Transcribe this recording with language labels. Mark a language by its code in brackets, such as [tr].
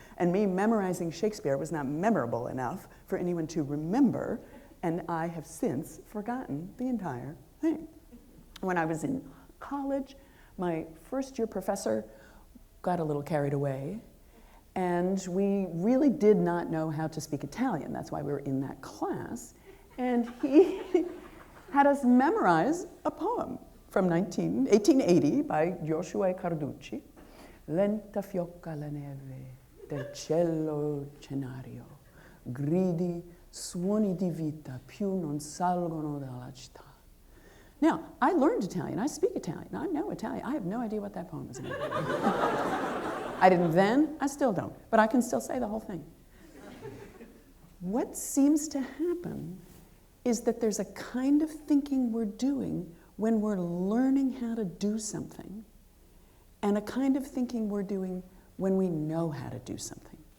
[en] And me memorizing Shakespeare was not memorable enough for anyone to remember, and I have since forgotten the entire thing. When I was in college, my first-year professor got a little carried away, and we really did not know how to speak Italian. That's why we were in that class. And he had us memorize a poem from 1880 by Joshua Carducci, [it] Lenta fiocca la neve del cielo cenario, gridi, suoni di vita più non salgono dalla città. [en] Now, I learned Italian. I speak Italian. I know Italian. I have no idea what that poem is about. I didn't then. I still don't. But I can still say the whole thing. What seems to happen is that there's a kind of thinking we're doing when we're learning how to do something, and a kind of thinking we're doing when we know how to do something.